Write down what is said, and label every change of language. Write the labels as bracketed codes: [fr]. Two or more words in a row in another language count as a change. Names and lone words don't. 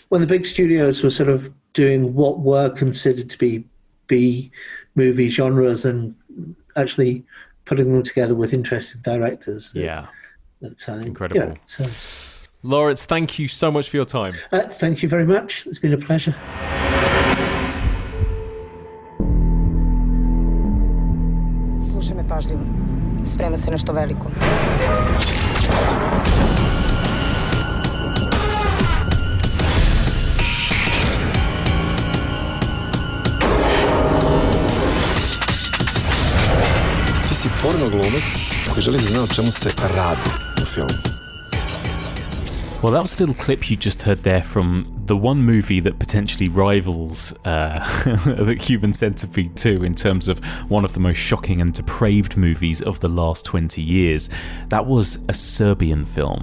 [en] When the big studios were sort of doing what were considered to be B movie genres and actually putting them together with interesting directors. Yeah, at the time. Incredible. You know, so. Laurence, thank you so much for your time. Thank you very much. It's been a pleasure. [sr] Slušaj me pažljivo. Sprema se nešto veliko. Ti si porno glumac koji želi da zna o čemu se radi u filmu. [en] Well, that was a little clip you just heard there from the one movie that potentially rivals the Human Centipede 2 in terms of one of the most shocking and depraved movies of the last 20 years. That was a Serbian film.